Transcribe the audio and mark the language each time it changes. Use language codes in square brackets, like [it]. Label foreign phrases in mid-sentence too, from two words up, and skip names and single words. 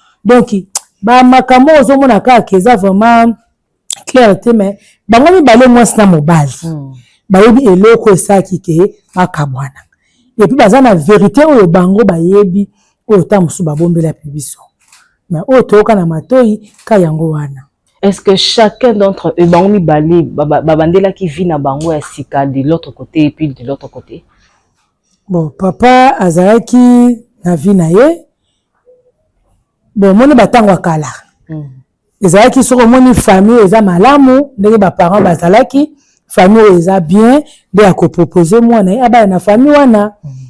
[ln] Donc, ba makambo ozomona kaka eza [fr] vraiment clair [ln] te, mais bango mibale, mwasi na mobali, Hmm. bayebi eloko esalaki ke bakabwana. [fr] Et puis, [ln] baza na vérité oyo bango bayebi, oyo ta mosusu babombela pe biso. Mais oyo toyoka na matoyi, ka yango wana. [fr] Est-ce que chacun d'entre eux, [ln] bango mibale, ba-, ba-, babandelaki vie na bango ya sika [fr] de l'autre côté et puis de l'autre côté? Bon, [ln] papa azalaki na vie na ye. Bon, moni batango ya kala. Hmm. Ezalaki soko moni famille eza malamu, ndenge ba parents bazalaki, famille oyo eza bien, nde ya kopropose mwana ye, abaya na famille wana. Hmm.